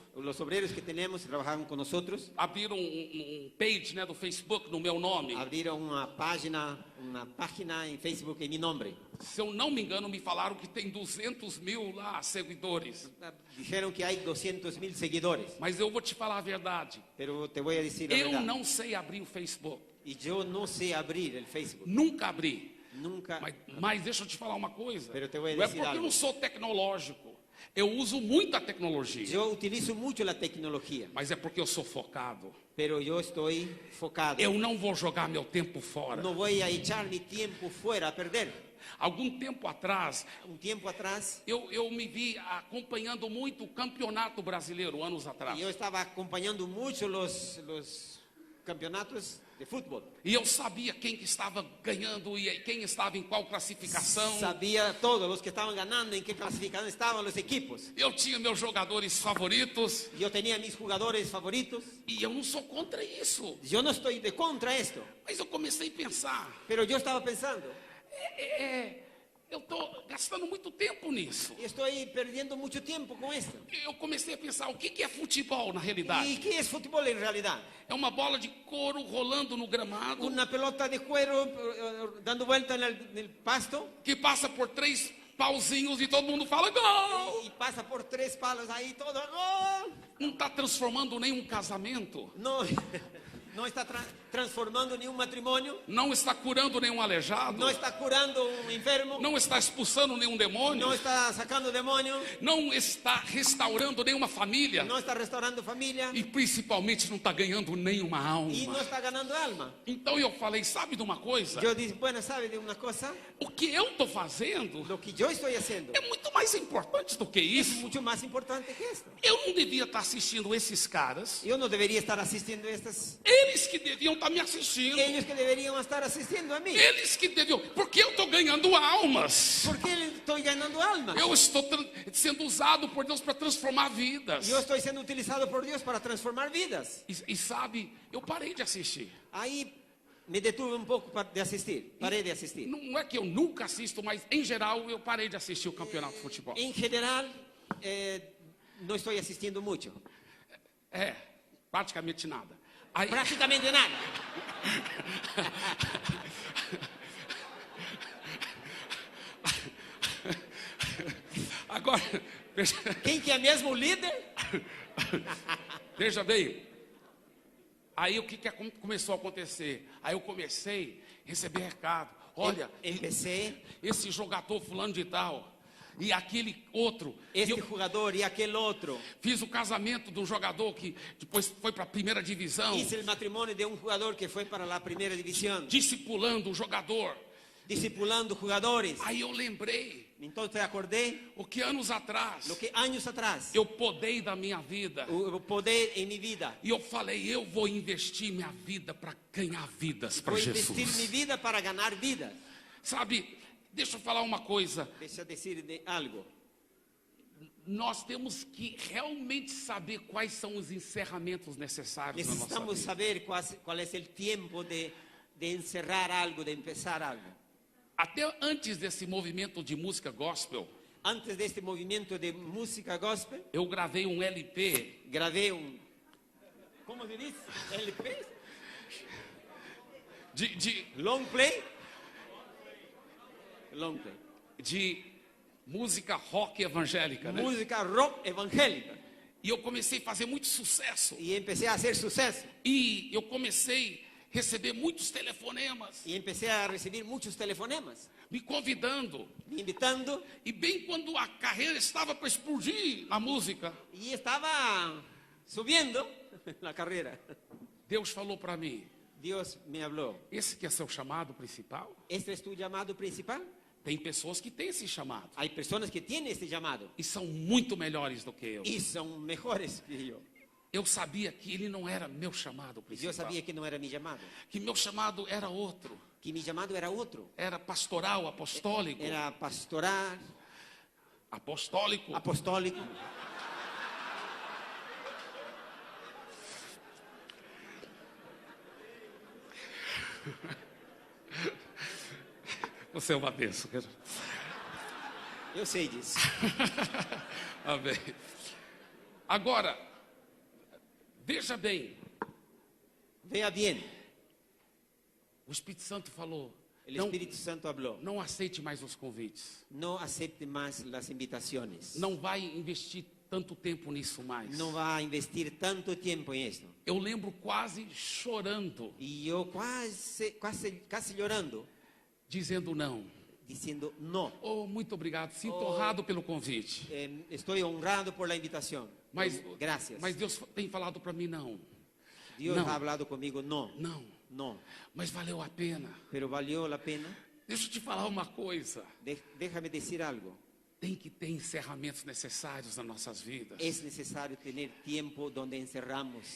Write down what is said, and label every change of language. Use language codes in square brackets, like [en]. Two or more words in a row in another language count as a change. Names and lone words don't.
[es] Los obreros que tenemos que trabajaban con nosotros [pt] abriram page, né, do Facebook no meu nome. [es] abrieron una página en Facebook en mi nombre. [pt] Se eu não me engano, me falaram que tem 200 mil lá seguidores. [es] Dijeron que hay 200,000 seguidores, [pt] Mas eu vou te falar a verdade. [es] pero te voy a decir la [pt] Eu [es] verdad. [pt] não sei abrir o Facebook. [es] Y yo no sé abrir el Facebook. [pt] Nunca abri. [es] Nunca. [pt] Mas deixa eu te falar uma coisa. [es] Pero te voy a [pt] Não é [es] decir [pt] porque eu [es] algo. [pt] não sou tecnológico. Eu uso muito a tecnologia, [es] Yo utilizo mucho la tecnología, [pt] mas é porque eu sou focado. [es] pero yo estoy focado. [pt] Eu não vou jogar meu tempo fora. [es] No voy a echar mi tiempo fuera a perder. [pt] Algum tempo atrás, [es] Un tiempo atrás, [pt] eu me vi acompanhando muito o campeonato brasileiro, anos atrás. [es] yo estaba acompañando mucho los campeonatos de fútbol. [pt] E eu sabia quem que estava ganhando e quem estava em qual classificação. [es] Sabía todos los que estaban ganando, en qué clasificación estaban los equipos. [pt] Eu tinha meus jogadores favoritos [es] Yo tenía mis jugadores favoritos. [pt] e eu não sou contra isso. [es] Yo no estoy de contra esto, [pt] Mas eu comecei a pensar, [es] pero yo estaba pensando, [pt] eu estou gastando muito tempo nisso. [es] estoy perdiendo mucho tiempo con esto. [pt] Eu comecei a pensar, o que é futebol na realidade? [es] ¿Y qué es fútbol en realidad? [pt] É uma bola de couro rolando no gramado, [es] Una pelota de cuero dando vuelta en el pasto [pt] que passa por 3 pauzinhos e todo mundo fala gol. [es] y pasa por 3 palos ahí todo. ¡Gol! [pt] Não está transformando nenhum casamento, [es] No, no está transformando ni un matrimonio, [pt] não está curando nenhum aleijado, [es] no está curando un enfermo, [pt] não está expulsando nenhum demônio, [es] no está sacando demonios, [pt] não está restaurando nenhuma família [es] no está restaurando familia [pt] e principalmente não está ganhando nenhuma [es] y no [pt] alma. [es] está ganando alma. [pt] Então eu falei, sabe de uma coisa? [es] Yo dije, bueno, ¿sabe de una cosa? [pt] O que eu estou fazendo [es] Lo que yo estoy haciendo [pt] é muito mais importante do que [es] es [pt] isso. [es] mucho más importante que esto. [pt] Eu não devia estar assistindo esses caras, [es] Yo no debería estar asistiendo a estas, [pt] eles que deviam estar me assistindo, [es] ellos que deberían estar asistiendo a mí. [pt] eles que deviam, porque eu estou ganhando almas. [es] ¿Por qué estoy ganando alma? [pt] Eu estou sendo usado por Deus para transformar vidas. [es] Yo estoy siendo utilizado por Dios para transformar vidas. [pt] E sabe, eu parei de assistir. [es] Ahí me detuve un poco de asistir, paré de asistir. [pt] Não é que eu nunca assisto, mas em geral eu parei de assistir o campeonato de futebol. [es] En general, no estoy asistiendo mucho. [pt] É, praticamente nada. Aí, [es] Prácticamente nada. [pt] agora, ¿Quién que é mesmo o líder? veja bem. Aí o que começou a acontecer? Aí eu comecei a receber recado. Olha, [es] Empecé, [pt] esse jogador fulano de tal e aquele outro. E [es] este [pt] eu [es] jugador y aquel otro. [pt] fiz o casamento de um jogador que depois foi para a primeira divisão, [es] Hice el matrimonio de un jugador que fue para la primera división, [pt] discipulando o jogador. [es] discipulando jugadores. [pt] Aí eu lembrei [es] Entonces acordé [pt] o que anos atrás [es] lo que años atrás, [pt] eu podei da minha vida. [es] o poder en mi vida. [pt] E eu falei, eu vou investir minha vida para ganhar vidas para [es] Voy a investir mi [pt] Jesus. [es] vida para ganar vidas. [pt] Sabe, deixa eu falar uma coisa. [es] Deixa decir de algo. [pt] Nós temos que realmente saber quais são os encerramentos necessários na nossa [es] Necesitamos [pt] vida. [es] saber cuál es el tiempo de encerrar algo, de empezar algo. [pt] Até antes desse movimento de música gospel, [es] Antes de este movimiento de música gospel, [pt] eu gravei um LP [es] grabé ¿cómo se dice? LP, [pt] de [en] long play, long play, [pt] de música rock evangélica, né? [es] música rock evangélica. [pt] E eu comecei a fazer muito sucesso. [es] Y empecé a hacer suceso. [pt] E eu comecei a receber muitos telefonemas, [es] Y empecé a recibir muchos telefonemas, [pt] me convidando. [es] me invitando. [pt] E bem quando a carreira estava para explodir na música, [es] Y estaba subiendo la carrera. [pt] Deus falou para mim, [es] Dios me habló. [pt] esse que é seu chamado principal? [es] ¿Este es tu llamado principal? [pt] Tem pessoas que têm esse chamado [es] Hay personas que tienen este llamado [pt] e são muito melhores do que eu. [es] y son mejores que yo. [pt] Eu sabia que ele não era meu chamado [es] Yo [pt] principal, [es] sabía que no era mi llamado, [pt] que meu chamado era outro, [es] que mi llamado era otro. [pt] era pastoral, apostólico, [es] Era pastoral, [pt] apostólico. [es] apostólico. [pt] Você é uma bênção. [es] Yo sé disso. [pt] Amém. Agora, veja bem, [es] Vea bien, [pt] o Espírito Santo falou, [es] el [pt] não, [es] Espíritu Santo habló. [pt] não aceite mais os convites. [es] No acepte más las invitaciones. [pt] Não vai investir tanto tempo nisso mais. [es] No va a investir tanto tiempo en esto. [pt] Eu lembro quase chorando, [es] Y yo casi llorando, [pt] dizendo não. [es] diciendo no. [pt] Oh, muito obrigado. Sinto honrado pelo convite. [es] Estoy honrado por la invitación. [pt] Mas, [es] Gracias. [pt] mas Deus tem falado para mim não. [es] Dios no. ha hablado conmigo, no, [pt] Não. [es] no. [pt] Mas valeu a pena. [es] Pero valió la pena. [pt] Deixa eu te falar uma coisa. [es] Déjame decir algo. [pt] Tem que ter encerramentos necessários nas nossas vidas. [es] Es necesario tener tiempo donde encerramos.